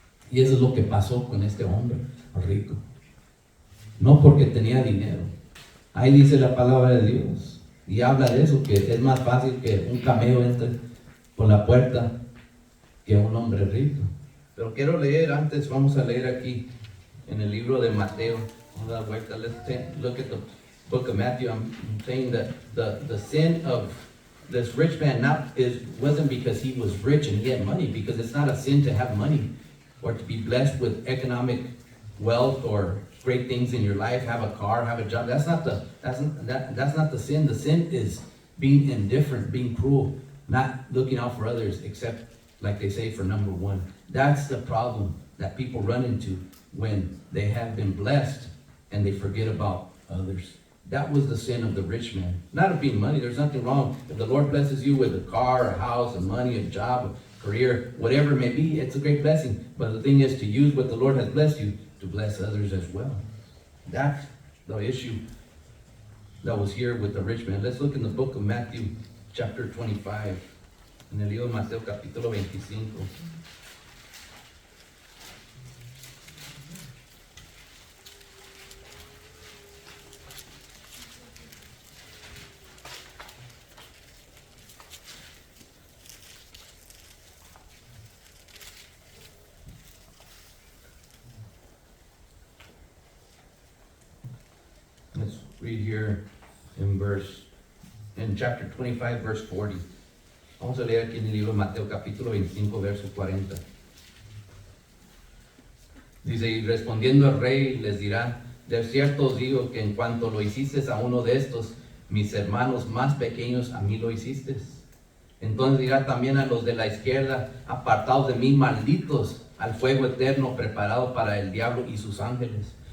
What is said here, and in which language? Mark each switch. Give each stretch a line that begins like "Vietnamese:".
Spanish: Y eso es lo que pasó con este hombre rico. No porque tenía dinero. Ahí dice la palabra de Dios. Y habla de eso, que es más fácil que un camello entre por la puerta que un hombre rico. Pero quiero leer antes, vamos a leer aquí en el libro de Mateo. Vamos a dar vuelta.
English: Let's look at the book of Matthew. I'm saying that the sin of this rich man wasn't because he was rich and he had money, because it's not a sin to have money or to be blessed with economic wealth or great things in your life, have a car, have a job. That's not the sin. The sin is being indifferent, being cruel, not looking out for others, except, like they say, for number one. That's the problem that people run into when they have been blessed and they forget about others. That was the sin of the rich man. Not of being money. There's nothing wrong. If the Lord blesses you with a car, a house, a money, a job, a career, whatever it may be, it's a great blessing. But the thing is to use what the Lord has blessed you to bless others as well. That's the issue that was here with the rich man. Let's look in the book of Matthew, chapter 25.
Spanish: En el libro de Mateo, capítulo 25.
English: Let's read here in chapter 25, verse 40.
Spanish: Vamos a leer aquí en el libro de Mateo, capítulo 25, verso 40. Dice, y respondiendo el rey les dirá, de cierto os digo que en cuanto lo hiciste a uno de estos, mis hermanos más pequeños, a mí lo hiciste. Entonces dirá también a los de la izquierda, apartados de mí, malditos, al fuego eterno preparado para el diablo y sus ángeles.